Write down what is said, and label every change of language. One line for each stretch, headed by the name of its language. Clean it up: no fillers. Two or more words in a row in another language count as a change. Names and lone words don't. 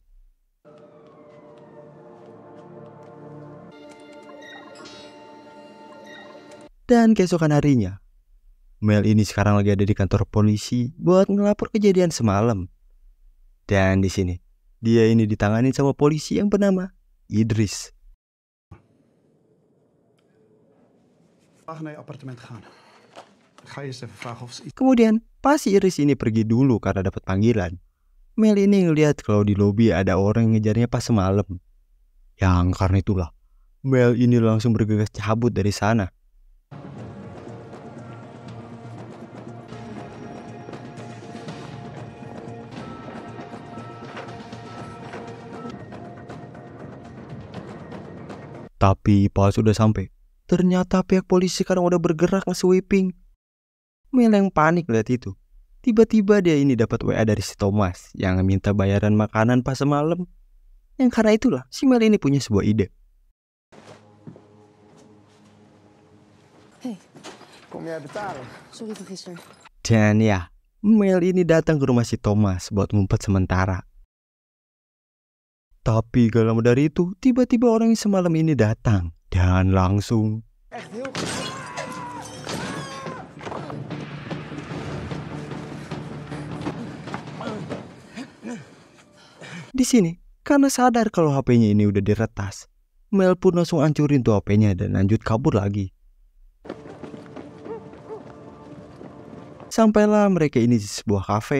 Indonesian: Dan keesokan harinya, Mel ini sekarang lagi ada di kantor polisi buat ngelapor kejadian semalam. Dan di sini, dia ini ditangani sama polisi yang bernama Idris.
Dutch: Naar je appartement gaan. Ik ga eerst even vragen of ze iets...
Indonesian: Kemudian, pas si Idris ini pergi dulu karena dapat panggilan, Mel ini ngeliat kalau di lobi ada orang yang ngejarnya pas semalam. Yang karena itulah, Mel ini langsung bergegas cabut dari sana. Tapi pas sudah sampai, ternyata pihak polisi sekarang udah bergerak nge-sweeping. Mel yang panik lihat itu. Tiba-tiba dia ini dapat WA dari si Thomas yang minta bayaran makanan pas semalam. Yang karena itulah si Mel ini punya sebuah ide.
Dutch: Hey, Kom jij betalen? sorry van gisteren.
Indonesian: Dan ya, Mel ini datang ke rumah si Thomas buat ngumpet sementara. Tapi gak lama dari itu, tiba-tiba orang yang semalam ini datang. Dan langsung
Dutch: Echt heel goed.
Indonesian: di sini, karena sadar kalau HP-nya ini udah diretas, Mel pun langsung hancurin tuh HP-nya dan lanjut kabur lagi. Sampailah mereka ini di sebuah kafe.